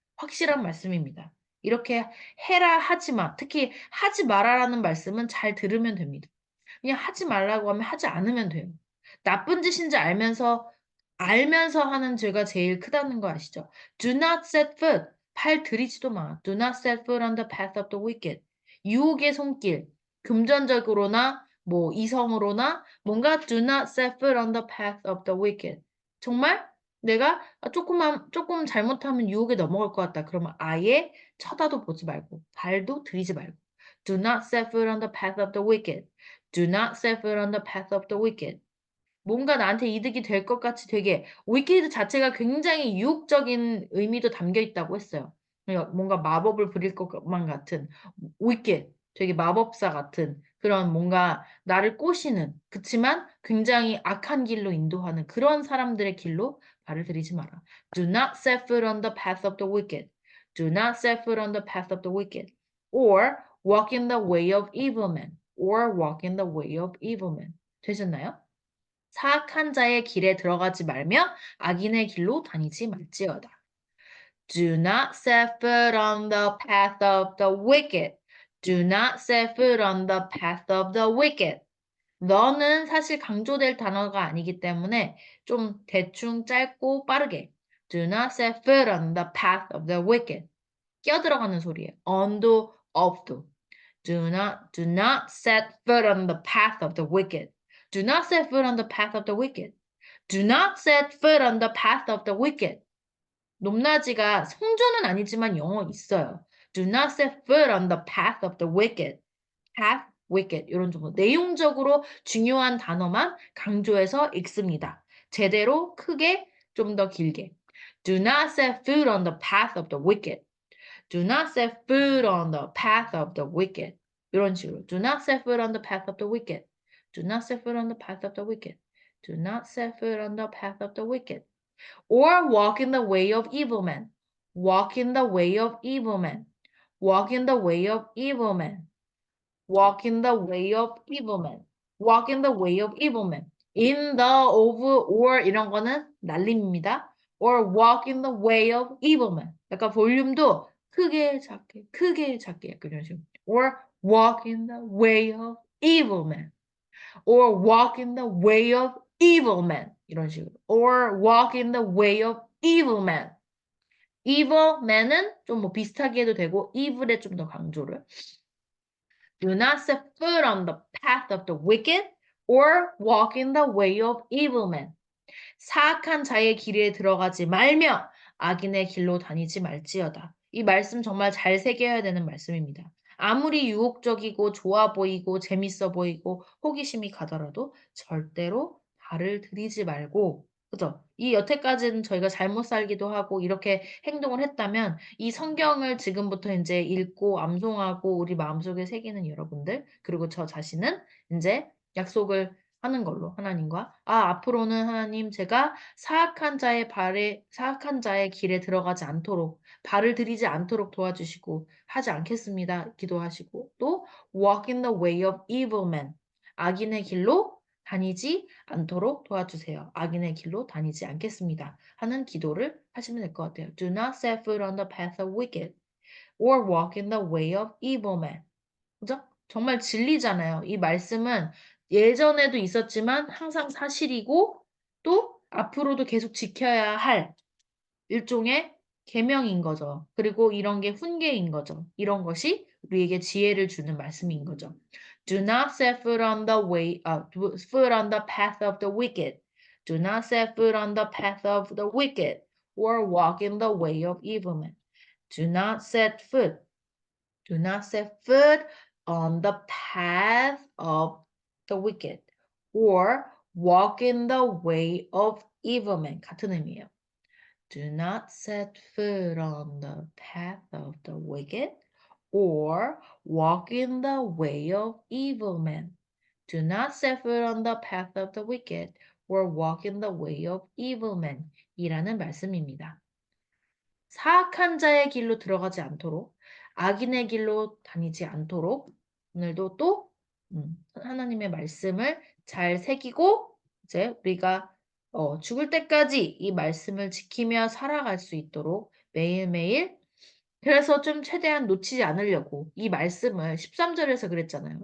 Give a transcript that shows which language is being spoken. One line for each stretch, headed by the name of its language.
Korean: 확실한 말씀입니다. 이렇게 해라 하지 마. 특히 하지 마라라는 말씀은 잘 들으면 됩니다. 그냥 하지 말라고 하면 하지 않으면 돼요. 나쁜 짓인지 알면서 하는 죄가 제일 크다는 거 아시죠?
English: Do not set foot.
Korean: 팔 들이지도 마.
English: Do not set foot on the path of the wicked.
Korean: 유혹의 손길. 금전적으로나 뭐 이성으로나 뭔가
English: do not set foot on the path of the wicked.
Korean: 정말 내가 조금 잘못하면 유혹에 넘어갈 것 같다. 그러면 아예 쳐다도 보지 말고 발도 들이지 말고.
English: Do not set foot on the path of the wicked. Do not set foot on the path of the wicked.
Korean: 뭔가 나한테 이득이 될 것 같이 되게 위키드 자체가 굉장히 유혹적인 의미도 담겨 있다고 했어요. 뭔가 마법을 부릴 것만 같은 위키 되게 마법사 같은 그런 뭔가 나를 꼬시는 그치만 굉장히 악한 길로 인도하는 그런 사람들의 길로 발을 들이지 마라.
English: Do not set foot on the path of the wicked. Do not set foot on the path of the wicked. Or walk in the way of evil men. Or walk in the way of evil men.
Korean: 되셨나요? 사악한 자의 길에 들어가지 말며 악인의 길로 다니지 말지어다.
English: Do not set foot on the path of the wicked. Do not set foot on the path of the wicked.
Korean: 너는 사실 강조될 단어가 아니기 때문에 좀 대충 짧고 빠르게.
English: Do not set foot on the path of the wicked.
Korean: 끼어들어가는 소리예요. on도, of도.
English: Do not set foot on the path of the wicked. Do not set foot on the path of the wicked. Do not set foot on the path of the wicked.
Korean: 높낮이가 성조는 아니지만 영어 있어요.
English: Do not set foot on the path of the wicked.
Korean: path, wicked 이런 정도. 내용적으로 중요한 단어만 강조해서 읽습니다. 제대로 크게 좀 더 길게.
English: Do not set foot on the path of the wicked. Do not set foot on the path of the wicked.
Korean: 이런 식으로.
English: Do not set foot on the path of the wicked. Do not set foot on the path of the wicked. Do not set foot on the path of the wicked. Or walk in the way of evil men. Walk in the way of evil men. Walk in the way of evil men. Walk in the way of evil men. Walk in the way of evil men. In the, of, or
Korean: 이런 거는 날림입니다.
English: Or walk in the way of evil men.
Korean: 약간 볼륨도 크게 작게 약간 이런 식으로.
English: Or walk in the way of evil men. Or walk in the way of evil man
Korean: 이런 식으로
English: or walk in the way of evil man.
Korean: evil man은 좀 뭐 비슷하게 해도 되고 evil에 좀 더 강조를.
English: Do not set foot on the path of the wicked or walk in the way of evil men.
Korean: 사악한 자의 길에 들어가지 말며 악인의 길로 다니지 말지어다. 이 말씀 정말 잘 새겨야 되는 말씀입니다. 아무리 유혹적이고 좋아 보이고 재밌어 보이고 호기심이 가더라도 절대로 발을 들이지 말고, 그죠? 이 여태까지는 저희가 잘못 살기도 하고 이렇게 행동을 했다면 이 성경을 지금부터 이제 읽고 암송하고 우리 마음속에 새기는 여러분들, 그리고 저 자신은 이제 약속을 하는 걸로 하나님과 앞으로는 하나님 제가 사악한 자의 길에 들어가지 않도록 발을 들이지 않도록 도와주시고 하지 않겠습니다. 기도하시고 또
English: walk in the way of evil men
Korean: 악인의 길로 다니지 않도록 도와주세요. 악인의 길로 다니지 않겠습니다. 하는 기도를 하시면 될 것 같아요.
English: Do not set foot on the path of wicked or walk in the way of evil men.
Korean: 그죠? 정말 진리잖아요. 이 말씀은 예전에도 있었지만 항상 사실이고 또 앞으로도 계속 지켜야 할 일종의 계명인 거죠. 그리고 이런 게 훈계인 거죠. 이런 것이 우리에게 지혜를 주는 말씀인 거죠.
English: Do not set foot on the foot on the path of the wicked. Do not set foot on the path of the wicked or walk in the way of evil men. Do not set foot Do not set foot on the path of the wicked or walk in the way of evil men.
Korean: 같은 의미예요.
English: Do not set foot on the path of the wicked or walk in the way of evil men. Do not set foot on the path of the wicked or walk in the way of evil men.
Korean: 이라는 말씀입니다. 사악한 자의 길로 들어가지 않도록, 악인의 길로 다니지 않도록, 오늘도 또 하나님의 말씀을 잘 새기고, 이제 우리가 죽을 때까지 이 말씀을 지키며 살아갈 수 있도록 매일매일, 그래서 좀 최대한 놓치지 않으려고 이 말씀을 13절에서 그랬잖아요.